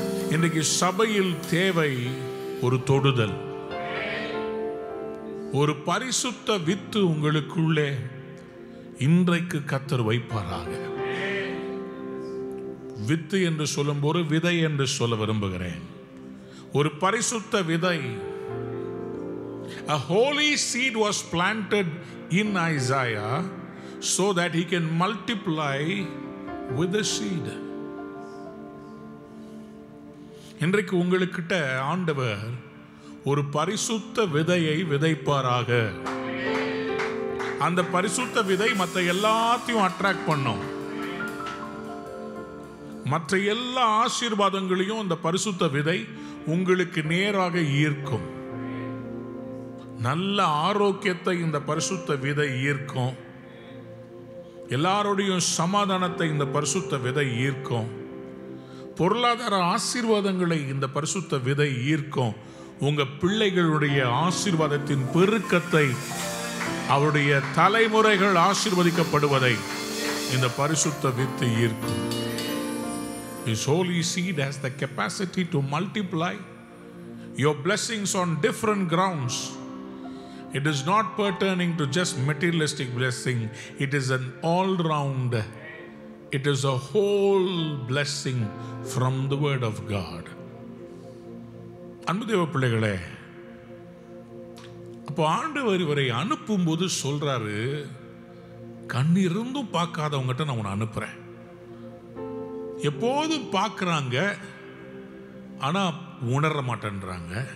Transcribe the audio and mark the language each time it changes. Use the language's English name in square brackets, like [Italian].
[Tamil] இன்றைக்கு சபையில் தேவை ஒரு தொடுதல், ஒரு பரிசுத்த வித்து உங்களுக்குள்ளே இன்றைக்கு கர்த்தர் வைப்பாராக. வித்து என்று சொல்லும்போது விதை என்று சொல்ல விரும்புகிறேன். ஒரு பரிசுத்த விதை. [English] A holy seed was planted in Isaiah so that he can multiply with the seed. [Tamil] இன்றைக்கு உங்களுக்கிட்ட ஆண்டவர் ஒரு பரிசுத்த விதையை விதைப்பாராக. அந்த பரிசுத்த விதை மற்ற எல்லாத்தையும் அட்ராக்ட் பண்ணும். மற்ற எல்லா ஆசீர்வாதங்களையும் அந்த பரிசுத்த விதை உங்களுக்கு நேராக ஈர்க்கும். நல்ல ஆரோக்கியத்தை இந்த பரிசுத்த விதை ஈர்க்கும். எல்லாரோடையும் சமாதானத்தை இந்த பரிசுத்த விதை ஈர்க்கும். பொருளாதார ஆசீர்வாதங்களை இந்த பரிசுத்த விதை ஈர்க்கும். உங்க பிள்ளைகளுடைய ஆசீர்வாதத்தின் பெருக்கத்தை, அவருடைய தலைமுறைகள் ஆசீர்வதிக்கப்படுவதை இந்த பரிசுத்த வித்து ஈர்க்கும். [English] This holy seed has the capacity to multiply your blessings on different grounds. It is not pertaining to just materialistic blessing. It is an all-round. It is a whole blessing from the word of God. [Tamil] அன்பு தேவ பிள்ளைகளே, அப்போ ஆண்டவர் இவரை அனுப்பும் போது சொல்றாரு, கண்ணிருந்தும் பார்க்காதவங்ககிட்ட நான் உன்னை அனுப்புறேன். எப்போதும் பார்க்குறாங்க, ஆனா உணர மாட்டேன்றாங்க.